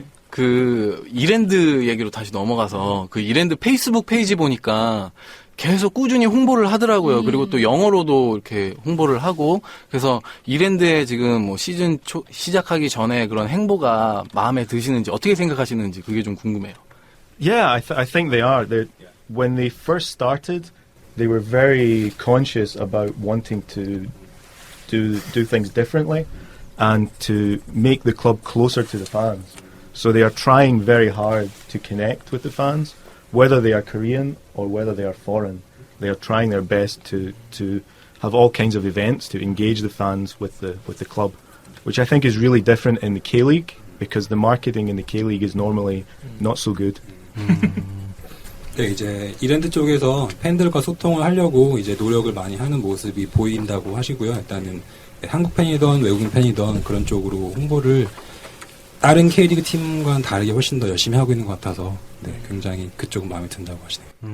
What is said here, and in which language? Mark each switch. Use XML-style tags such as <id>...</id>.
<ko>그 이랜드 얘기로 다시 넘어가서 그 이랜드 페이스북 페이지 보니까 계속 꾸준히 홍보를 하더라고요. 그리고 또 영어로도 이렇게 홍보를 하고 그래서 이랜드에 지금 뭐 시즌 시작하기 전에 그런 행보가 마음에 드시는지 어떻게 생각하시는지 그게 좀 궁금해요.</ko> <en>Yeah, I think they are. When they first started, they were very conscious about wanting to do things differently and to make the club closer to the fans. So they are trying very hard to connect with the fans, whether they are Korean or whether they are foreign. They are trying their best to have all kinds of events to engage the fans with the club, which I think is really different in the K-League because the marketing in the K-League is normally not so good.</en> <ko>네, 이제 이랜드 쪽에서 팬들과 소통을 하려고 이제 노력을 많이 하는 모습이 보인다고 하시고요. 일단은 한국 팬이든 외국인 팬이든 그런 쪽으로 홍보를 다른 K리그 팀과는 다르게 훨씬 더 열심히 하고 있는 것 같아서 네, 굉장히 그쪽은 마음에 든다고 하시네요.</ko>